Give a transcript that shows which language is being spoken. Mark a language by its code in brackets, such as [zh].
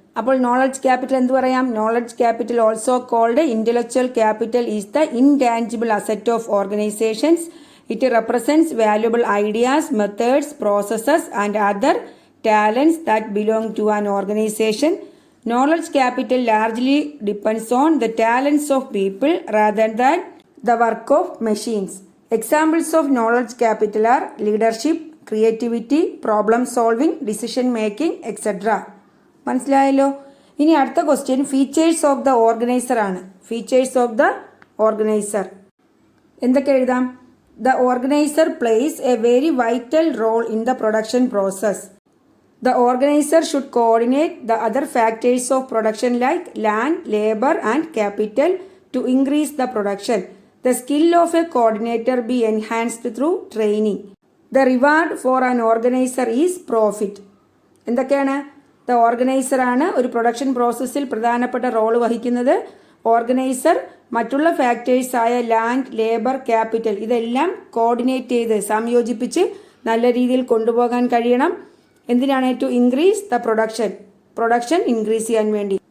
[ml] അപ്പോൾ knowledge capital എന്ത് പറയാം? [en] Knowledge capital also called intellectual capital is the intangible asset of organisations. It represents valuable ideas, methods, processes and other talents that belong to an organization. Knowledge capital largely depends on the talents of people rather than the work of machines. Examples of knowledge capital are leadership, creativity, problem solving, decision making, etc. [ml] മനസ്സിലായല്ലോ? ഇനി അടുത്ത question [en] features of the organiser [ml] ആണ്. Features of the organiser എന്തൊക്കെ എഴുതാം? [en] The organizer plays a very vital role in the production process. The organizer should coordinate the other factors of production like land, labor and capital to increase the production. The skill of a coordinator be enhanced through training. The reward for an organizer is profit. [ml] എന്തൊക്കെയാണ്? The organiser ആണ് ഒരു production പ്രോസസ്സിൽ പ്രധാനപ്പെട്ട role വഹിക്കുന്നത്. Organiser മറ്റുള്ള factors ആയ land, labour, capital ഇതെല്ലാം coordinate ചെയ്ത് സംയോജിപ്പിച്ച് നല്ല രീതിയിൽ കൊണ്ടുപോകാൻ കഴിയണം. എന്തിനാണ്? [en] to increase the production increase [ml] ചെയ്യാൻ വേണ്ടി.